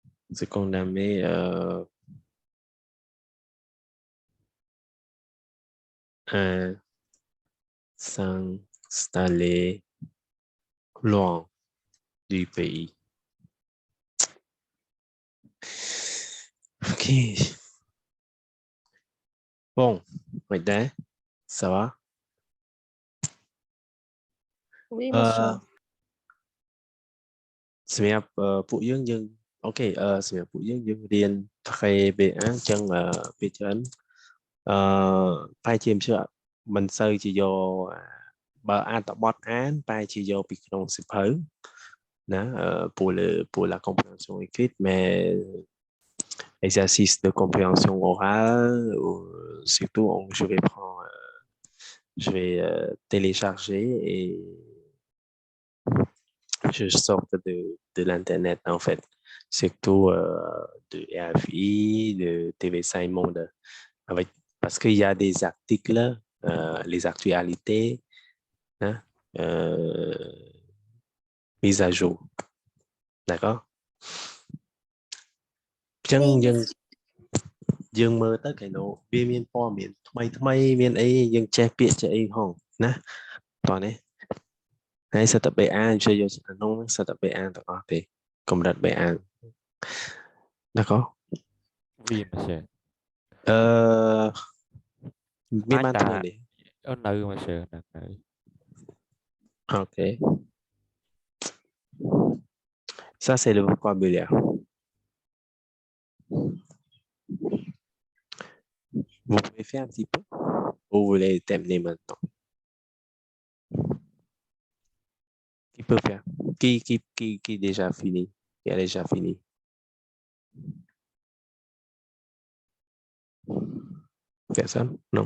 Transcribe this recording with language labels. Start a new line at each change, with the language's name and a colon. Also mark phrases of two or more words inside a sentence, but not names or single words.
French: se condamner à s'installer loin du pays. Ok. Bon, maintenant, ça va? Oui, monsieur.
Khmer: សម្រាប់ពួកយើងអូខេសម្រាប់ពួកយើងរៀន 3BA អញ្ចឹងពេលច្រើនប្រហែលជាមិនសូវជាយកបើអត្ថបទអានប្រហែលជាយកពីក្នុងសៀវភៅណា
French: pour la compréhension écrite mais exercice de compréhension orale surtout je vais télécharger et je sorte de l'internet en fait, surtout de RFI, de TV5 Monde, parce qu'il y a des articles, les actualités, hein, mises à jour, d'accord?
Khmer: អញ្ចឹងយើងមើលទៅគេនោះវាមានព័ត៌មានថ្មីមានអីយើងចេះពាក្យចេះអីផងណាតោះនេះហើយសិតតែ BA ជួយយកក្នុងសិតតែ BA ទាំងអស់ទេកម្រិត BA d'accord
French: oui monsieur
Khmer: មានបានធ្វើនេះ នៅ monsieur នៅ
French: ok ça c'est le vocabulaire vous pouvez faire un petit peu ou vous voulez terminer maintenant qui peut faire qui déjà fini qui a déjà fini personne non